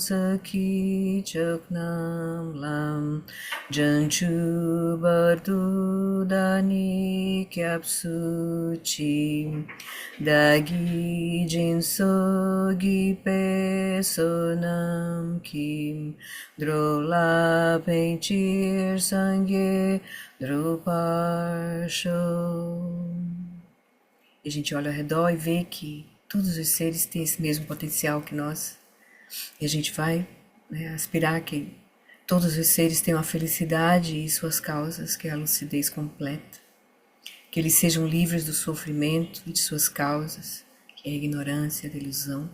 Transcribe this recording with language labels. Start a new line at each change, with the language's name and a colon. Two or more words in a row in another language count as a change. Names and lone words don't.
Tibetan: ཚོགས་ཀྱི་མཆོག་རྣམས་ལ། བྱང་ཆུབ་བར་དུ་བདག་ནི་སྐྱབས་སུ་མཆི། བདག་གིས་སྦྱིན་སོགས་བགྱིས་པའི་བསོད་ནམས་ཀྱིས། འགྲོ་ལ་ཕན་ཕྱིར་སངས་རྒྱས་འགྲུབ་པར་ཤོག.
Portuguese: E a gente olha ao redor e vê que todos os seres têm esse mesmo potencial que nós. E a gente vai, né, aspirar que todos os seres tenham a felicidade e suas causas, que é a lucidez completa. Que eles sejam livres do sofrimento e de suas causas, que é a ignorância, a delusão.